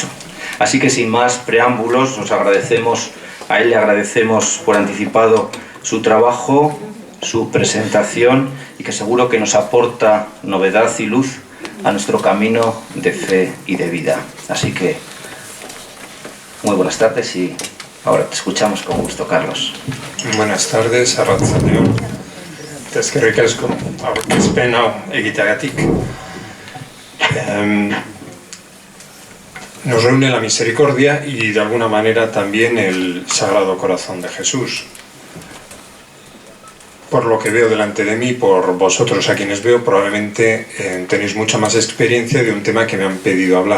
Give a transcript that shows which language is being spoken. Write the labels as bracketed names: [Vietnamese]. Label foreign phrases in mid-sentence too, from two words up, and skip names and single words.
[Spanish] Así que sin más preámbulos, a él le agradecemos por anticipado su trabajo, su presentación y que seguro que nos aporta novedad y luz a nuestro camino de fe y de vida. Así que muy buenas tardes y ahora te escuchamos con gusto, Carlos. Buenas tardes, [Basque] arratsaldeon. Eskerrik asko aurkezpen hau egiteagatik. [Spanish] Nos reúne la misericordia y de alguna manera también el Sagrado Corazón de Jesús. Por lo que veo delante de mí, por vosotros a quienes veo, probablemente tenéis mucha más experiencia de un tema que me han pedido hablar.